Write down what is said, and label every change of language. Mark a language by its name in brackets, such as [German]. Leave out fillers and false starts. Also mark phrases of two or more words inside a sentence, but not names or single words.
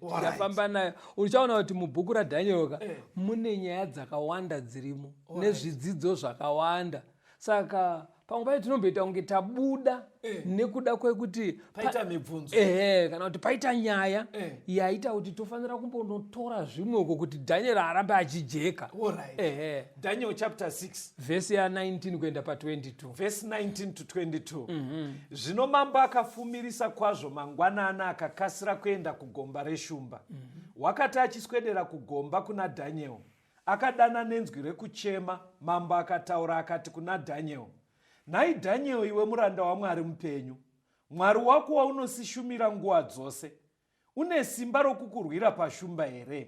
[Shona] Tikafamba nayo uchaona kuti mubhuku raDaniel mune nyaya dzakawanda dzirimo nezvidzidzo zvakawanda. Saka pamwe pacho tinomboita kunge tabuda nekuda kwekuti paita mibvunzo. Kana kuti paita nyaya yaita kuti tofanira kumbonotora zvimweko kuti Daniel arambe achijeka. Daniel chapter 6 verse ya 19 kuenda pa22. [English] Verse 19 to 22. [Shona] Zvino mambo akafumirisa kwazvo mangwanana akakasira kuenda kugomba reshumba. Wakati achiswedera kugomba kuna Daniel, akadana nenzwi rekuchema. Mambo akataura akati kuna Daniel, nhai Daniel, iwe muranda waMwari mupenyu, Mwari wako waunosishumira nguva dzose, une simba rokukurwira pashumba here?